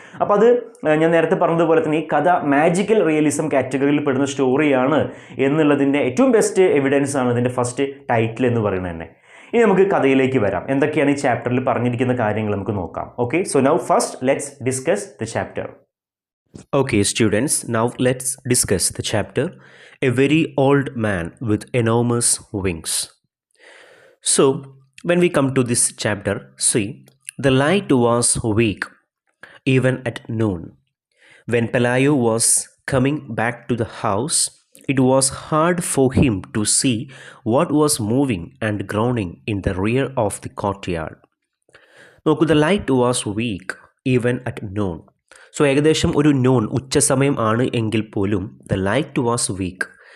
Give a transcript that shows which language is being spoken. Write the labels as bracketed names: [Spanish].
[Malayalam] അപ്പോൾ അത് ഞാൻ നേരത്തെ പറഞ്ഞതുപോലെ തന്നെ ഈ കഥ മാജിക്കൽ റിയലിസം കാറ്റഗറിയിൽ പെടുന്ന സ്റ്റോറിയാണ് എന്നുള്ളതിൻ്റെ ഏറ്റവും ബെസ്റ്റ് എവിഡൻസ് ആണ് ഇതിൻ്റെ ഫസ്റ്റ് ടൈറ്റിൽ എന്ന് പറയുന്നത് തന്നെ. ഇനി നമുക്ക് കഥയിലേക്ക് വരാം. എന്തൊക്കെയാണ് ഈ ചാപ്റ്ററിൽ പറഞ്ഞിരിക്കുന്ന കാര്യങ്ങൾ നമുക്ക് നോക്കാം. [English] Okay, so now first let's discuss the chapter. Okay, students, now let's discuss the chapter A Very Old Man with Enormous Wings. So, when we come to this chapter, see, the light was weak, even at noon. When Pelayo was coming back to the house, it was hard for him to see what was moving and groaning in the rear of the courtyard. Look, the light was weak, even at noon. [Malayalam] So ഏകദേശം ഒരു non, ഉച്ചസമയം ആണ് എങ്കിൽ പോലും [English] The light was weak.